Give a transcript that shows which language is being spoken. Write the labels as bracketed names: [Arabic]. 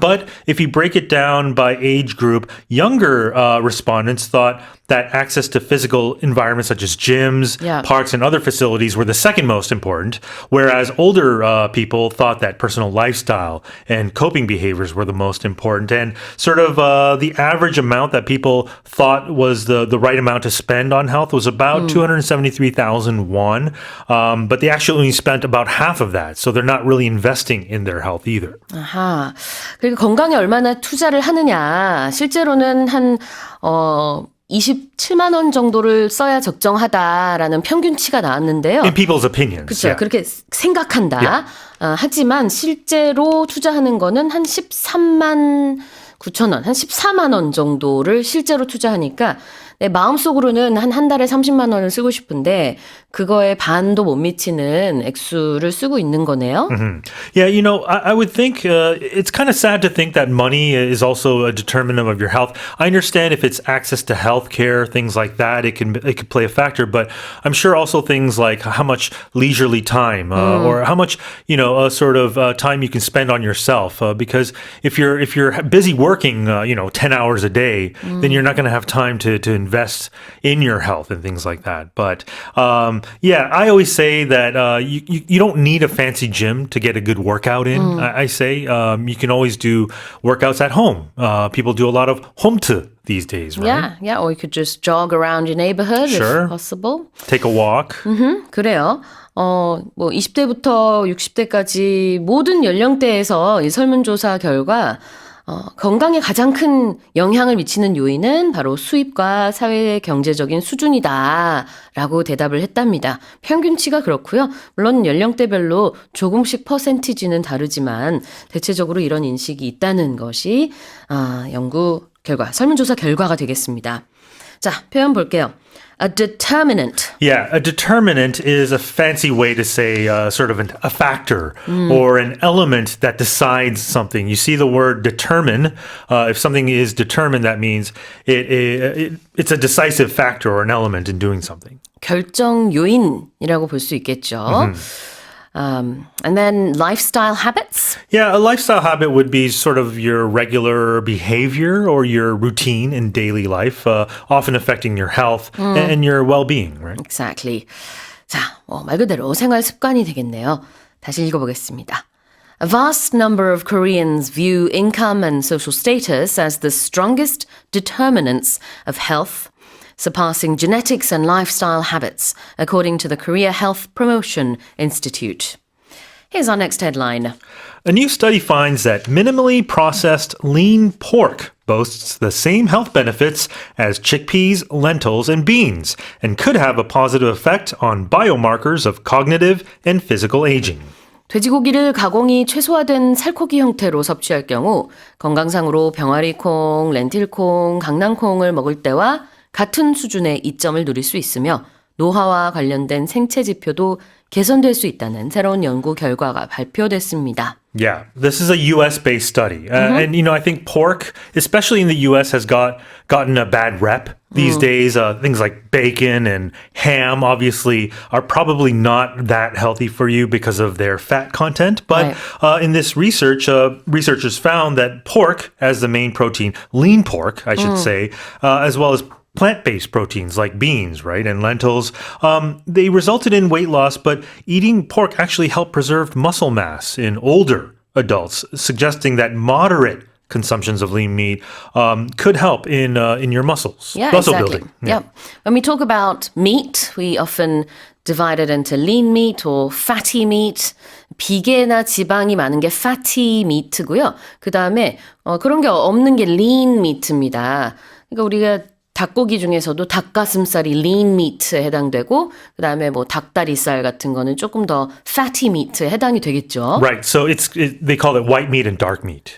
[English] But if you break it down by age group, younger respondents thought that access to physical environments such as gyms, parks, and other facilities were the second most important, whereas older people thought that personal lifestyle and coping behaviors were the most important. And sort of the average amount that people thought was the right amount to spend on health was about 273,000 won, but they actually only spent about half of that, so they're not really investing in their health either. [Korean] 아하. 그리고 건강에 얼마나 투자를 하느냐. 실제로는 한 27만 원 정도를 써야 적정하다라는 평균치가 나왔는데요. [English] In people's opinions. [Korean] 그렇죠. 그렇게 생각한다. 하지만 실제로 투자하는 거는 한 13만 9천 원, 한 14만 원 정도를 실제로 투자하니까 내 마음속으로는 한 달에 30만 원을 쓰고 싶은데 그거에 반도 못 미치는 액수를 쓰고 있는 거네요. [English] Yeah, I would think it's kind of sad to think that money is also a determinant of your health. I understand if it's access to health care, things like that, it could play a factor, but I'm sure also things like how much leisurely time or how much, time you can spend on yourself. Because if you're busy working, 10 hours a day, then you're not going to have time to invest in your health and things like that. But I always say that you don't need a fancy gym to get a good workout in. I say you can always do workouts at home. People do a lot of home-to these days, right? Yeah, or you could just jog around your neighborhood if possible. Take a walk. [Korean] 그래요. 20대부터 60대까지 모든 연령대에서 이 설문조사 결과 건강에 가장 큰 영향을 미치는 요인은 바로 수입과 사회 경제적인 수준이다라고 대답을 했답니다. 평균치가 그렇고요. 물론 연령대별로 조금씩 퍼센티지는 다르지만 대체적으로 이런 인식이 있다는 것이 연구 결과, 설문조사 결과가 되겠습니다. 자, 표현 볼게요. A determinant. [English] Yeah, a determinant is a fancy way to say sort of a factor or an element that decides something. You see the word determine. If something is determined, that means it's a decisive factor or an element in doing something. [Korean] 결정 요인이라고 볼 수 있겠죠. [English] And then lifestyle habits? Yeah, a lifestyle habit would be sort of your regular behavior or your routine in daily life, often affecting your health and your well-being, right? [Korean] Exactly. 자, 말 그대로 생활 습관이 되겠네요. 다시 읽어보겠습니다. [English] A vast number of Koreans view income and social status as the strongest determinants of health, surpassing genetics and lifestyle habits, according to the Korea Health Promotion Institute. Here's our next headline. A new study finds that minimally processed lean pork boasts the same health benefits as chickpeas, lentils, and beans, and could have a positive effect on biomarkers of cognitive and physical aging. [Korean] 돼지고기를 가공이 최소화된 살코기 형태로 섭취할 경우 건강상으로 병아리콩, 렌틸콩, 강낭콩을 먹을 때와 같은 수준의 이점을 누릴 수 있으며 노화와 관련된 생체 지표도 개선될 수 있다는 새로운 연구 결과가 발표됐습니다. [English] Yeah, this is a US-based study. And, I think pork, especially in the US, has gotten a bad rep these days. Things like bacon and ham, obviously, are probably not that healthy for you because of their fat content. But in this research, researchers found that pork as the main protein, lean pork, I should say, as well as plant-based proteins like beans, right, and lentils, they resulted in weight loss, but eating pork actually helped preserve muscle mass in older adults, suggesting that moderate consumptions of lean meat could help in your muscle exactly. building. Yeah. When we talk about meat, we often divide it into lean meat or fatty meat. [Korean] 비계나 지방이 많은 게 fatty meat고요. 그 다음에 그런 게 없는 게 lean meat입니다. 그러니까 우리가 닭고기 중에서도 닭가슴살이 lean meat에 해당되고 그다음에 뭐 닭다리살 같은 거는 조금 더 fatty meat에 해당이 되겠죠. [English] Right. So they call it white meat and dark meat.